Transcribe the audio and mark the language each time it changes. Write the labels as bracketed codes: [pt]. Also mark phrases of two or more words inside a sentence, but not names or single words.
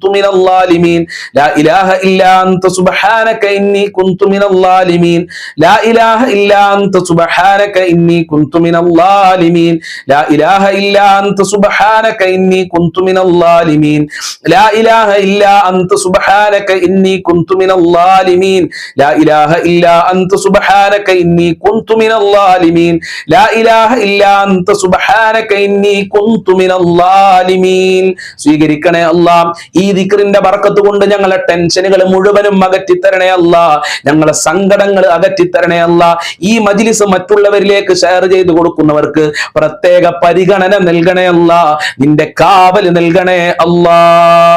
[ar] من الظالمين لا إله إلا أنت سبحانك إني كنت من الظالمين لا إله إلا أنت سبحانك إني كنت من الظالمين لا إله إلا أنت سبحانك إني كنت من الظالمين لا إله إلا أنت سبحانك إني كنت من الظالمين لا إله إلا أنت سبحانك إني كنت من الظالمين لا إله إلا أنت سبحانك إني كنت من الظالمين [ml] സ്വീകരിക്കണേ അല്ലാഹ്. ഈ ദിക്റിന്റെ ബർക്കത്ത് കൊണ്ട് ഞങ്ങളെ ടെൻഷനുകൾ മുഴുവനും അകറ്റിത്തരണേ അല്ലാഹ്, ഞങ്ങളെ സങ്കടങ്ങൾ അകറ്റിത്തരണേ അല്ലാഹ്. ഈ മജ്ലിസ് മറ്റുള്ളവരിലേക്ക് ഷെയർ ചെയ്ത് കൊടുക്കുന്നവർക്ക് പ്രത്യേക പരിഗണന നൽകണേ അല്ലാഹ്, നിന്റെ കാവൽ നൽകണേ അല്ലാഹ്.